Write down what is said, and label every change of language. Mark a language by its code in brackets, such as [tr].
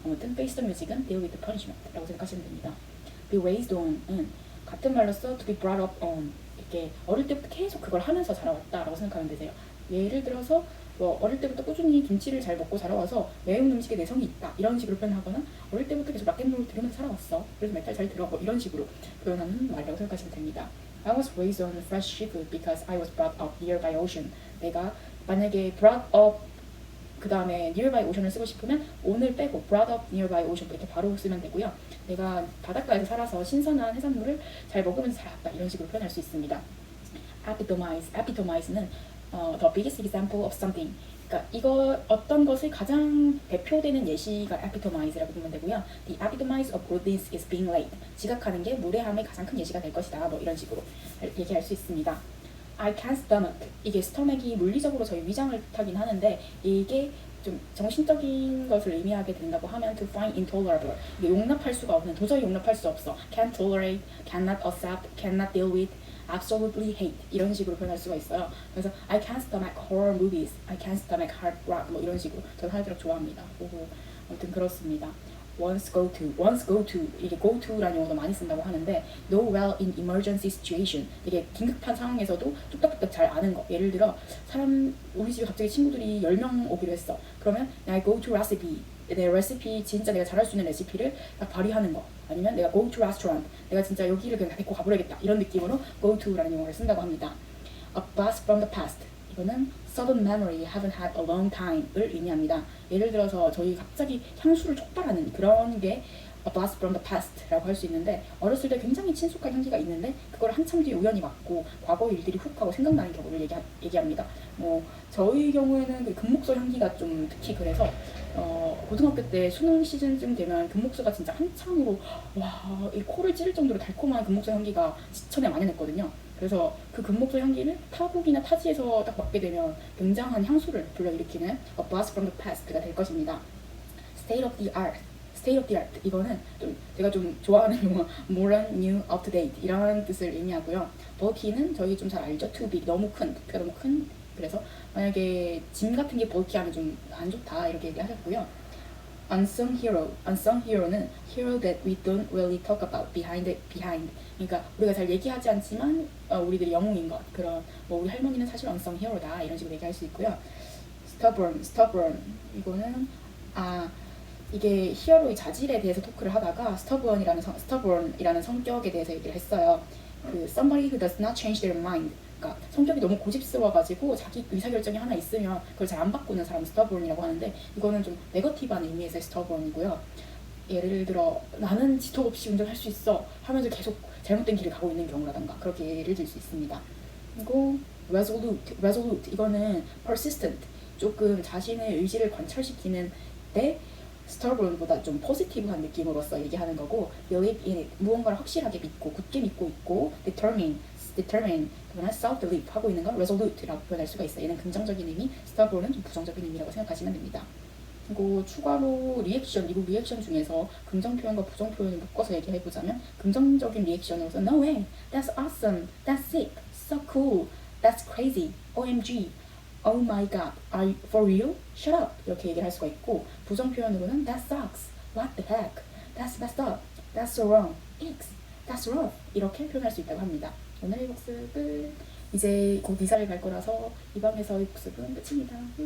[ko] 아무튼 페이스 뮤직은 [en] deal with the punishment [ko] 라고 생각하시면 됩니다. be raised on은 같은 말로써 [en] to be brought up on [ko] 이렇게 어릴 때부터 계속 그걸 하면서 자라왔다라고 생각하면 되세요. 예를 들어서 뭐 어릴 때부터 꾸준히 김치를 잘 먹고 자라와서 매운 음식에 내성이 있다 이런 식으로 표현하거나 어릴 때부터 계속 락앤롤을 들으면서 살아왔어 그래서 메탈 잘 들어 뭐 이런 식으로 표현하는 말이라고 생각하시면 됩니다. [en] I was raised on fresh seafood because I was brought up nearby ocean. [ko] 내가 만약에 brought up 그 다음에 nearby ocean을 쓰고 싶으면 on을 빼고 [en] brought up nearby ocean [ko] 이렇게 바로 쓰면 되고요. 내가 바닷가에서 살아서 신선한 해산물을 잘 먹으면서 살았다 이런 식으로 표현할 수 있습니다. [en] epitomize는 the biggest example of something. [ko] 그러니까 이거 어떤 것을 가장 대표되는 예시가 epitomize라고 보면 되고요. [en] The epitomize of goodness is being late. [ko] 지각하는 게 무례함의 가장 큰 예시가 될 것이다. 뭐 이런 식으로 얘기할 수 있습니다. [en] I can't stomach. [ko] 이게 스토맥이 물리적으로 저희 위장을 뜻하긴 하는데 이게 좀 정신적인 것을 의미하게 된다고 하면 [en] to find intolerable. [ko] 이게 용납할 수가 없는, 도저히 용납할 수 없어. [en] Can't tolerate, cannot accept, cannot deal with, absolutely hate [ko] 이런 식으로 표현할 수가 있어요. [en] 그래서 I can't stomach horror movies, I can't stomach hard rock [ko] 뭐 이런 식으로 저는 하드락 좋아합니다. 오호. 아무튼 그렇습니다. once go to 이게 go to라는 용어도 많이 쓴다고 하는데 [en] know well in emergency situation [ko] 이게 긴급한 상황에서도 뚝딱뚝딱 잘 아는 거. 예를 들어 우리 집에 갑자기 친구들이 10명 오기로 했어. 그러면 나 go to recipe 내 레시피 진짜 내가 잘할 수 있는 레시피를 딱 발휘하는 거. 아니면 내가 go to restaurant 내가 진짜 여기를 그냥 데리고 가버리겠다 이런 느낌으로 go to라는 용어를 쓴다고 합니다. a blast from the past 이거는 [en] sudden memory haven't had a long time [ko] 을 의미합니다. 예를 들어서 저희 갑자기 향수를 촉발하는 그런 게 a blast from the past라고 할 수 있는데 어렸을 때 굉장히 친숙한 향기가 있는데 그걸 한참 뒤에 우연히 맡고 과거 일들이 훅 하고 생각나는 경우를 얘기합니다. 저희 경우에는 그 금목소 향기가 좀 특히 그래서 고등학교 때 수능 시즌쯤 되면 금목소가 진짜 한창으로 이 코를 찌를 정도로 달콤한 금목소 향기가 지천에 만연했거든요. 그래서 그 금목소 향기를 타국이나 타지에서 딱 맡게 되면 굉장한 향수를 불러일으키는 a blast from the past가 될 것입니다. state of the art. state of the art 이거는 좀 제가 좀 좋아하는 용어 [en] modern, new, up to date [ko] 이런 뜻을 의미하고요. bulky는 저희 좀 잘 알죠. too big 너무 큰 부피가 너무 큰 그래서 만약에 짐 같은 게 bulky하면 좀 안 좋다 이렇게 얘기하셨고요. [en] unsung hero는 hero that we don't really talk about behind. [ko] 그러니까 우리가 잘 얘기하지 않지만 우리들이 영웅인 것 그런 우리 할머니는 사실 unsung hero다 이런 식으로 얘기할 수 있고요. stubborn 이거는 이게 히어로의 자질에 대해서 토크를 하다가 stubborn이라는 성격에 대해서 얘기를 했어요. [en] 그 somebody who does not change their mind. [ko] 그러니까 성격이 너무 고집스러워가지고 자기 의사결정이 하나 있으면 그걸 잘 안 바꾸는 사람 stubborn이라고 하는데 이거는 좀 네거티브한 의미에서의 stubborn이고요. 예를 들어 나는 지토 없이 운전할 수 있어 하면서 계속 잘못된 길을 가고 있는 경우라던가 그렇게 예를 들 수 있습니다. 그리고 resolute 이거는 persistent 조금 자신의 의지를 관철시키는데 stubborn보다 좀 포지티브한 느낌으로서 얘기하는 거고 [en] believe in it [ko] 무언가를 확실하게 믿고 굳게 믿고 있고 determine 그거는 self-belief 하고 있는 건 resolute라고 표현할 수가 있어요. 얘는 긍정적인 의미, stubborn은 좀 부정적인 의미라고 생각하시면 됩니다. 그리고 추가로 미국 리액션 중에서 긍정 표현과 부정 표현을 묶어서 얘기해보자면 긍정적인 리액션으로서 No [en] way, that's awesome, that's sick, so cool, that's crazy, OMG, oh my god, are you for real? Shut up [ko] 이렇게 얘기를 할 수가 있고 부정 표현으로는 [en] That sucks, what the heck, that's messed up, that's so wrong, X, that's rough [ko] 이렇게 표현할 수 있다고 합니다. 오늘의 복습은 이제 곧 이사를 갈 거라서 이 방에서의 복습은 끝입니다.